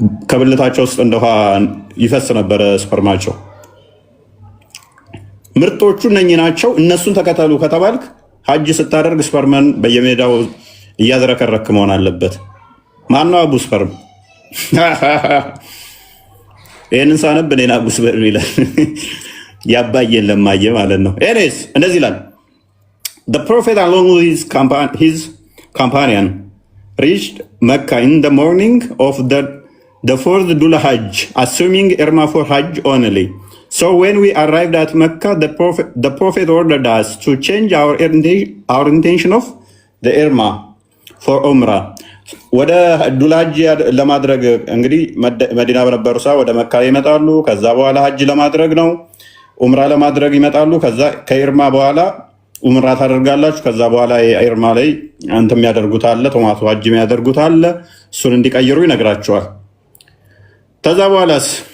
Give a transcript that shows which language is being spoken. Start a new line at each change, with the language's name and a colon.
Amharic: ከብልታቸው ውስጥ እንደ ውሃ ይፈስ ነበረ ስፐርማቸው። ምርጦቹ እነኚህ ናቸው። እነሱን ተከተሉ ከተባልክ ሀጅ ስታደርግ ስፐርመን በየሜዳው እያዝረከረክ መሆን አለበት። ማነው አቡ ስፐርም? ይህንን ሳነብ እኔን አቡ ስፐርም ይላል። ያባየን ለማየ ማለት ነው። ኤኒዌይስ እንደዚህ ይላል።
English: The prophet along with his companion reached Mecca in the morning of the fourth Dhul Hajj, assuming Irma for Hajj only. So when we arrived at Mecca, the prophet ordered us to change our intention of the Irma for Umrah.
Amharic: ወደ ዱላጅ ለማድረግ እንግዲህ መዲና በነበሩ ሰዓት ወደ መካ ይመጣሉ። ከዛ በኋላ ሀጅ ለማድረግ ነው። ኡምራ ለማድረግ ይመጣሉ። ከዛ ከኢርማ በኋላ ኡምራ ታደርጋላችሁ። ከዛ በኋላ ኢርማ ላይ አንተ የሚያደርጉት አለ፣ ቶማቶ ሀጅ የሚያደርጉት አለ። እሱን እንዲቀይሩ ይነግራቸዋል። ከዛ በኋላስ